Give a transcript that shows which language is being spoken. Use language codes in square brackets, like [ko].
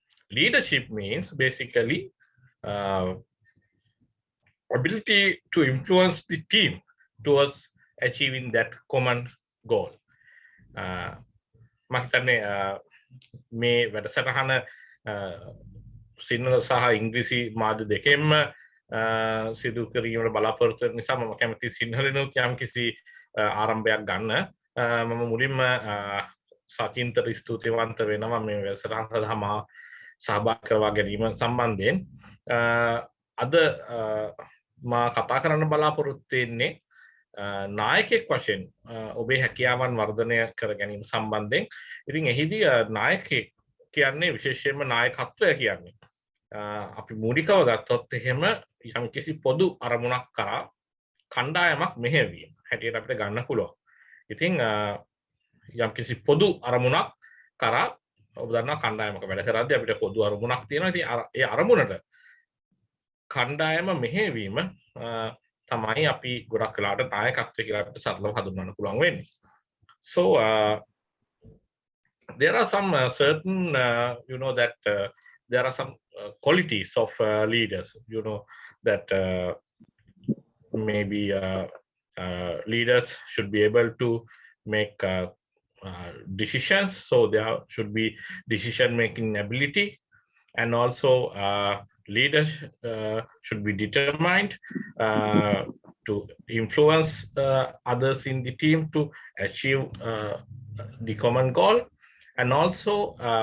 [en] Leadership means basically ability to influence the team towards achieving that common goal. [si] මම හිතන්නේ මේ වැඩසටහන සිංහල සහ ඉංග්‍රීසි මාධ්‍ය දෙකෙන්ම සිදු කිරීමට බලාපොරොත්තු වෙන නිසා මම කැමති සිංහලෙනුත් යම්කිසි ආරම්භයක් ගන්න. මම මුලින්ම සචින්තට ස්තුතිවන්ත වෙනවා මේ වැඩසටහන සඳහා මා සහභාගී කරවා ගැනීම සම්බන්ධයෙන්. අද මා කතා කරන්න බලාපොරොත්තු වෙන්නේ නායකයෙක් වශයෙන් ඔබේ හැකියාවන් වර්ධනය කර ගැනීම සම්බන්ධයෙන්. ඉතින් එහිදී නායකයෙක් කියන්නේ විශේෂයෙන්ම නායකත්වය කියන්නේ අපි මූලිකව ගත්තොත් එහෙම යම්කිසි පොදු අරමුණක් කරා කණ්ඩායමක් මෙහෙයවීම හැටියට අපිට ගන්න පුළුවන්. ඉතින් යම්කිසි පොදු අරමුණක් කරා ඔබ දන්නවා කණ්ඩායමක වැඩ කරද්දී අපිට පොදු අරමුණක් තියෙනවා. ඉතින් ඒ අරමුණට කණ්ඩායම මෙහෙයවීම තමයි අපි ගොඩක් වෙලාවට නායකත්වය කියලා අපිට සරලව හඳුන්වන්න පුළුවන් වෙන්නේ. [en] So there are some certain you know that there are some qualities of leaders, you know, that maybe leaders should be able to make decisions, so there should be decision making ability, and also leaders should be determined to influence others in the team to achieve the common goal, and also